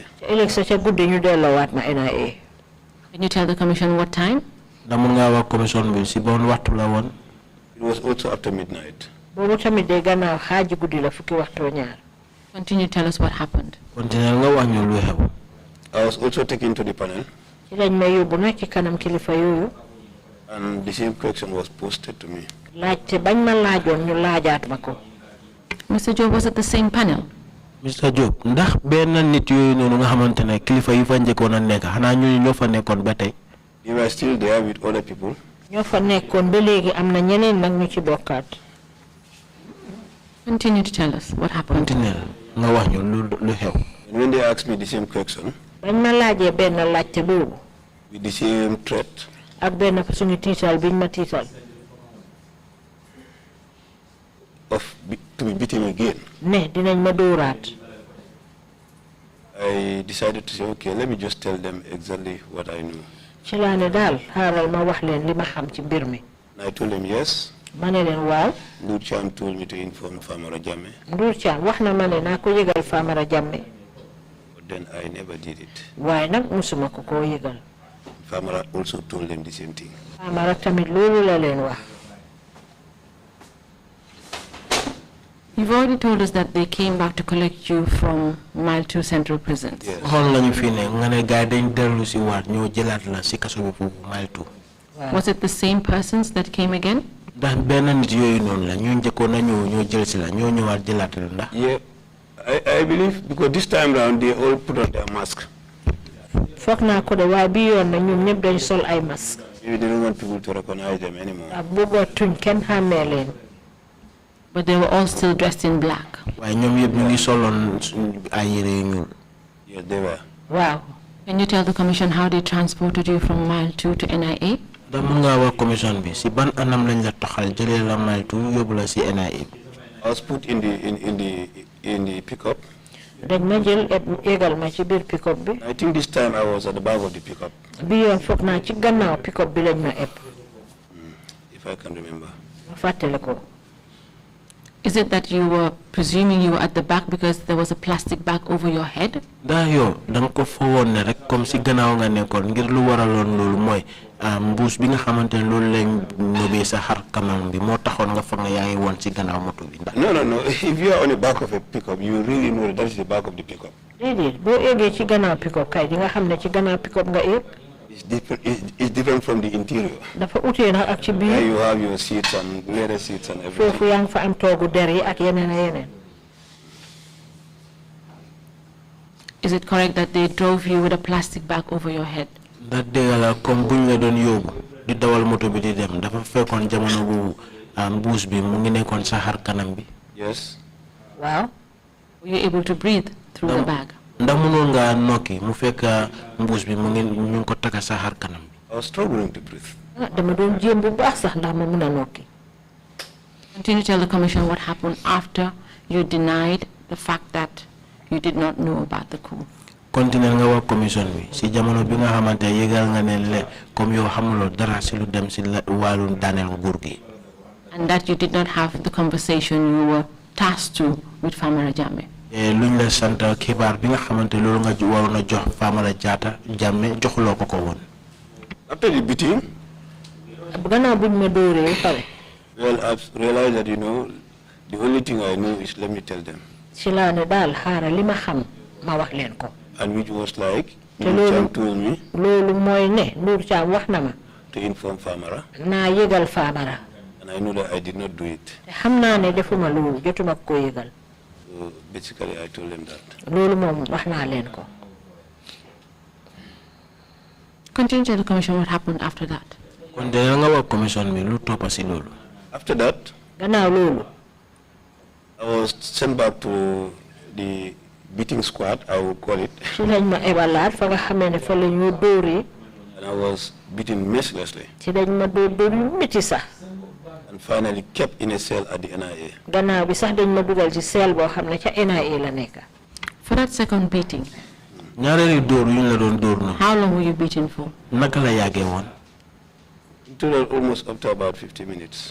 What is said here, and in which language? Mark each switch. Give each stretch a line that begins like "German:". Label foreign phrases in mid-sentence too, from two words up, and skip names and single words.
Wolof: ëllëg sa ca guddi ñu delloo waat ma NIA.
English: Can you tell the commission what time?
Wolof: ndax mun ngaa wax commission bi si bon waxtu la woon.
English: It was also after midnight.
Wolof: boobu tamit de gannaaw xaaji guddi la fukki waxtu ñaar.
English: Continue, tell us what happened.
Wolof: continuer nga wax ñu lu xew.
English: I was also taken to the panel.
Wolof: ci lañ ma yóbbu nag ci kanam kilifa yooyu.
English: And the same question was posted to me.
Wolof: laajte bañ ma laajoon ñu laajaat ma ko.
English: Mr. Job, was it the same panel?
Wolof: Mr. Job ndax benn nit yooyu noonu nga xamante ne kilifa yi fa njëkkoon a nekk xanaa ñooñu ñoo fa nekkoon ba tey.
English: They were still there with other people.
Wolof: ñoo fa nekkoon ba léegi am na ñeneen nag ñu ci bokkaat.
English: Continue to tell us what happened.
Wolof: continuer nga wax ñu lu xew.
English: And when they asked me the same question,
Wolof: bañ ma laajee benn laajte boobu.
English: with the same threat,
Wolof: ak benn suñu tiital biñ ma tiital.
English: to be beaten again.
Wolof: ne dinañ ma dóoraat.
English: I decided to say, okay, let me just tell them exactly what I knew.
Wolof: ci laa ne daal xaaral ma wax leen li ma xam ci mbir mi.
English: And I told them yes.
Wolof: ma ne leen waaw.
English: Ndur Cham told me to inform Famara Jammeh.
Wolof: Ndur Cham wax na ma ne naa ko yëgal Famara Jammeh.
English: But then I never did it.
Wolof: waaye nag musuma ko koo yëgal.
English: Famara also told them the same thing.
Wolof: Famara tamit loolu la leen wax.
English: You've already told us that they came back to collect you from Mile 2 Central Prisons. Yes.
Wolof: waxoon nañu fii ne nga ne gars dañ dellu si waat ñoo jëlaat la si kaso bi foofu Mile 2.
English: Was it the same persons that came again?
Wolof: ndax benn nit yooyu noonu la ñoo njëkkoon na ñoo jël si la ñoo ñëwaat jëlaat la ndax.
English: Yeah, I believe because this time round they all put on their mask.
Wolof: foog naa ko de waaye bi yoon na ñoom ñëpp dañ sol ay masque.
English: Maybe they don't want people to recognize them anymore.
Wolof: ak bëggatuñ kenn xàmmee leen.
English: But they were all still dressed in black.
Wolof: waaye ñoom yëpp ñu ngi soloon ay yére yu ñuul.
English: Yes, they were.
Wolof: waaw.
English: Can you tell the commission how they transported you from Mile 2 to NIA?
Wolof: ndax mun ngaa wax commission bi si ban anam lañ la taxal jëlee la Mile 2 yóbbu la si NIA.
English: I was put in the pickup.
Wolof: dañ ma jël égal ma ci biir pickup bi.
English: I think this time I was at the back of the pickup.
Wolof: bi yoon foog naa ci gannaaw pickup bi lañ ma ëpp.
English: If I can remember.
Wolof: ma fàttale ko.
English: Is it that you were presuming you were at the back because there was a plastic bag over your head?
Wolof: Da yo dang ko fowon ne rek
French: comme si
Wolof: gannaaw nga nekkoon ngir lu waraloon loolu mooy mbuus bi nga xamante ne loolu lañ ñobee sa xar kanam bi moo taxoon nga fa nga yaa ngi woon si gannaaw moto bi.
English: No. If you are on the back of a pickup, you really know that is the back of the pickup.
Wolof: déedéet boo eggee ci gannaaw pickup kay di nga xam ne ci gannaaw pickup nga egg.
English: It's different from the interior.
Wolof: dafa utee nag ak ci biir.
English: There you have your seats and leather seats and everything.
Wolof: foofu yaa ngi fa am toogu der yi ak yeneen ak yeneen.
English: Is it correct that they drove you with a plastic bag over your head?
Wolof: Da dëgg la comme buñ la doon yóbbu di dawal moto bi di dem dafa fekkoon jamono bu mbuus bi mu ngi nekkoon sa xar kanam bi.
English: Yes.
Wolof: waaw.
English: Were you able to breathe through the bag?
Wolof: Ndax mënoon nga nokki mu fekk mbuus bi mu ngi ñu ko taka sa xar kanam bi.
English: I was struggling to breathe.
Wolof: dama doon jéem bu baax sax ndax ma mën a nokki.
English: Continue to tell the commission what happened after you denied the fact that you did not know about the coup.
Wolof: Continue nga wax commission bi si jamono bi nga xamante yëgal nga ne le comme yow xamuloo dara si lu dem si wàllu daaneel nguur gi.
English: And that you did not have the conversation you were tasked to with Famara Jammeh.
Wolof: luñ la sant xibaar bi nga xamante loolu nga waroon a jox Famara Jammeh joxuloo ko ko woon.
English: After the beating,
Wolof: gannaaw buñ ma dóoree pare.
English: well, I've realized that, the only thing I know is let me tell them.
Wolof: ci laa ne daal xaaral li ma xam ma wax leen ko.
English: And which was like, Nur Cham told me
Wolof: loolu mooy ne Nur Cham wax na ma.
English: to inform Famara.
Wolof: naa yëgal Famara.
English: And I know that I did not do it.
Wolof: te xam naa ne defuma loolu jotuma ko yëgal.
English: So basically, I told them that.
Wolof: loolu moom wax naa leen ko.
English: Continue to tell the commission what happened after that.
Wolof: kon de nga wax commission bi lu toppa si loolu.
English: After that,
Wolof: gannaaw loolu.
English: I was sent back to the beating squad, I would call it.
Wolof: ci lañ ma ebalaat fa nga xamee ne fa la ñu dóoree.
English: And I was beaten mercilessly.
Wolof: ci lañ ma dóor yu métti sax.
English: And finally kept in a cell at the NIA.
Wolof: gannaaw bi sax dañ ma dugal ci cell boo xam ne ca NIA la nekk.
English: For that second beating,
Wolof: ñaareelu dóor yu ñu la doon dóor na.
English: how long were you beaten for?
Wolof: naka la yàggee woon.
English: In total, almost up to about 50 minutes.